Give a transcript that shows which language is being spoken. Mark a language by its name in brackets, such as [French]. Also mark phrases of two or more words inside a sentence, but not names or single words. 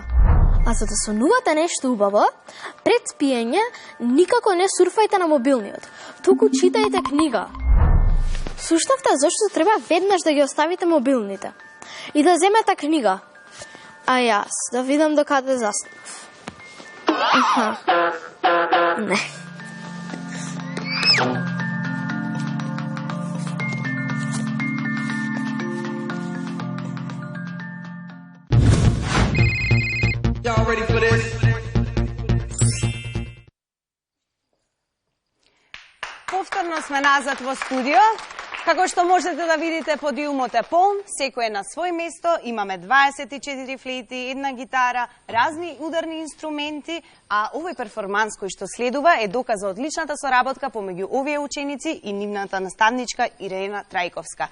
[Macedonian] А за да сонувате нешто убаво, пред спиење никако не сурфајте на мобилниот, туку читајте книга. Слушнавте зашто треба веднаш да ги оставите мобилните и да земете книга. А јас да видам докаде заснав. Не. [English] Y'all ready for this? [Macedonian] Повторно сме назад во студио. Како што можете да видите, подиумот е полн, секој е на свој место, имаме 24 флейти, една гитара, разни ударни инструменти, а овој перформанс кој што следува е доказ за одличната соработка помеѓу овие ученици и нивната наставничка Ирена Трајковска.